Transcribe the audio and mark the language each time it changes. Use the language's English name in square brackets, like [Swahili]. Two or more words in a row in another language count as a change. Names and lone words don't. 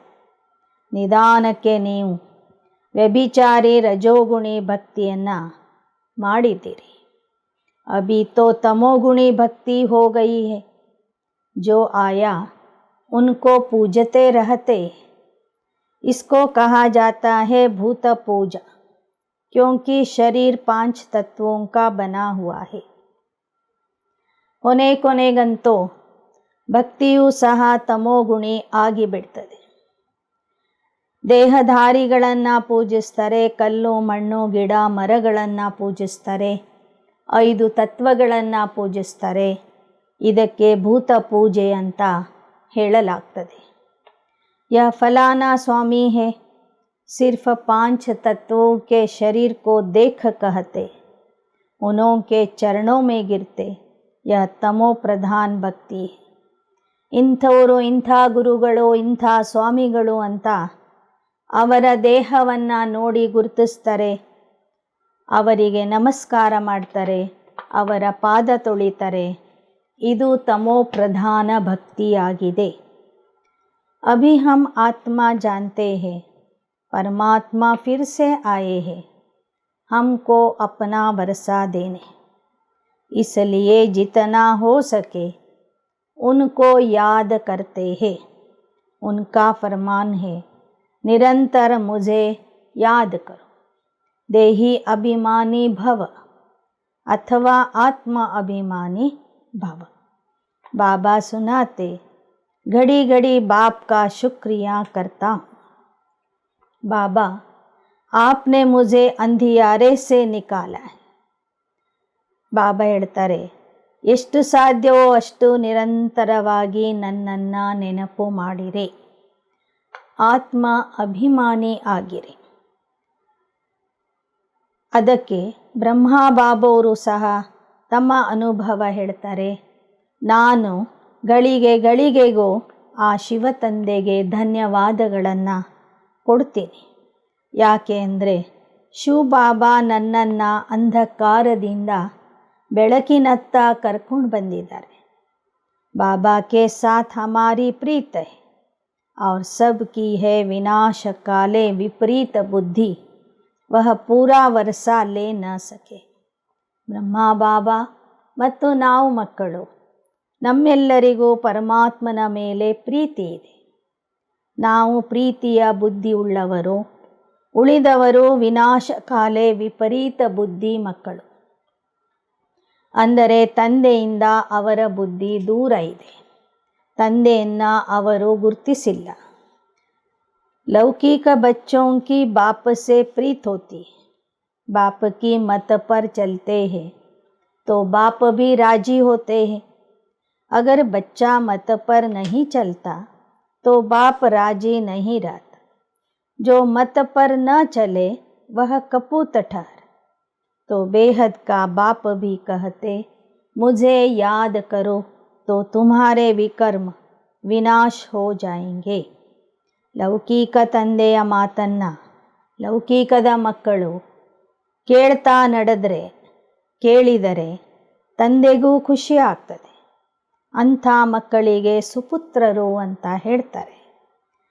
[Kannada] ನಿಧಾನಕ್ಕೆ ನೀವು ವ್ಯಭಿಚಾರಿ ರಜೋಗುಣಿ ಭಕ್ತಿಯನ್ನು ಮಾಡಿದ್ದೀರಿ. [Hindi] अभी तो तमोगुणी भक्ति हो गई है. जो आया उनको पूजते रहते. इसको कहा जाता है भूत पूजा, क्योंकि शरीर 5 तत्वों का बना हुआ है. [Kannada] ಕೊನೆಗಂತೂ ಭಕ್ತಿಯೂ ಸಹ ತಮೋಗುಣಿ ಆಗಿಬಿಡ್ತದೆ. ದೇಹಧಾರಿಗಳನ್ನು ಪೂಜಿಸ್ತಾರೆ, ಕಲ್ಲು ಮಣ್ಣು ಗಿಡ ಮರಗಳನ್ನು ಪೂಜಿಸ್ತಾರೆ, 5 ತತ್ವಗಳನ್ನು ಪೂಜಿಸ್ತಾರೆ. ಇದಕ್ಕೆ ಭೂತ ಪೂಜೆ ಅಂತ ಹೇಳಲಾಗ್ತದೆ. [Hindi] यह फलाना स्वामी है, सिर्फ 5 तत्वों के शरीर को देख कहते, उनके चरणों में गिरते. यह तमो प्रधान ಭಕ್ತಿ. [Kannada] ಇಂಥವರು ಇಂಥ ಗುರುಗಳು, ಇಂಥ ಸ್ವಾಮಿಗಳು ಅಂತ ಅವರ ದೇಹವನ್ನು ನೋಡಿ ಗುರುತಿಸ್ತಾರೆ, ಅವರಿಗೆ ನಮಸ್ಕಾರ ಮಾಡ್ತಾರೆ, ಅವರ ಪಾದ ತೊಳಿತಾರೆ. ಇದು ತಮೋ ಪ್ರಧಾನ ಭಕ್ತಿಯಾಗಿದೆ. [Hindi] अभी हम आत्मा जानते हैं, परमात्मा फिर से आए हैं हमको अपना वर्षा देने. इसलिए जितना हो सके उनको याद करते हैं. उनका फरमान है, निरंतर मुझे याद करो. देही अभिमानी भव अथवा आत्म अभिमानी भव. बाबा सुनाते, घड़ी घड़ी बाप का शुक्रिया करता हूँ. बाबा, आपने मुझे अंधियारे से निकाला है. [Kannada] ಬಾಬಾ ಹೇಳ್ತಾರೆ, ಎಷ್ಟು ಸಾಧ್ಯವೋ ಅಷ್ಟು ನಿರಂತರವಾಗಿ ನನ್ನನ್ನು ನೆನಪು ಮಾಡಿರಿ, ಆತ್ಮ ಅಭಿಮಾನಿ ಆಗಿರಿ. ಅದಕ್ಕೆ ಬ್ರಹ್ಮ ಬಾಬವರು ಸಹ ತಮ್ಮ ಅನುಭವ ಹೇಳ್ತಾರೆ, ನಾನು ಗಳಿಗೆಗೂ ಆ ಶಿವತಂದೆಗೆ ಧನ್ಯವಾದಗಳನ್ನು ಕೊಡ್ತೀನಿ. ಯಾಕೆ ಅಂದರೆ ಶಿವಬಾಬಾ ನನ್ನನ್ನು ಅಂಧಕಾರದಿಂದ ಬೆಳಕಿನತ್ತ ಕರ್ಕೊಂಡು ಬಂದಿದ್ದಾರೆ. [Hindi] बाबा के साथ हमारी प्रीत है और सब की है विनाश काले विपरीत बुद्धि, वह पूरा वर्षा ले न सके. [Kannada] ಬ್ರಹ್ಮ ಬಾಬಾ ಮತ್ತು ನಾವು ಮಕ್ಕಳು, ನಮ್ಮೆಲ್ಲರಿಗೂ ಪರಮಾತ್ಮನ ಮೇಲೆ ಪ್ರೀತಿ ಇದೆ. ನಾವು ಪ್ರೀತಿಯ ಬುದ್ಧಿ ಉಳ್ಳವರು, ಉಳಿದವರು ವಿನಾಶಕಾಲೆ ವಿಪರೀತ ಬುದ್ಧಿ ಮಕ್ಕಳು. ಅಂದರೆ ತಂದೆಯಿಂದ ಅವರ ಬುದ್ಧಿ ದೂರ ಇದೆ, ತಂದೆಯನ್ನು ಅವರು ಗುರುತಿಸಿಲ್ಲ. [Hindi] लौकिक बच्चों की बाप से प्रीत होती है. बाप की मत पर चलते हैं तो बाप भी राजी होते हैं. अगर बच्चा मत पर नहीं चलता तो बाप राजी नहीं रहता. जो मत पर न चले वह कपूत ठहर. तो बेहद का बाप भी कहते, मुझे याद करो तो तुम्हारे विकर्म विनाश हो जाएंगे. [Kannada] ಲೌಕಿಕ ತಂದೆಯ ಮಾತನ್ನು ಲೌಕಿಕದ ಮಕ್ಕಳು ಕೇಳ್ತಾ ನಡೆದರೆ, ಕೇಳಿದರೆ ತಂದೆಗೂ ಖುಷಿ ಆಗ್ತದೆ. ಅಂಥ ಮಕ್ಕಳಿಗೆ ಸುಪುತ್ರರು ಅಂತ ಹೇಳ್ತಾರೆ.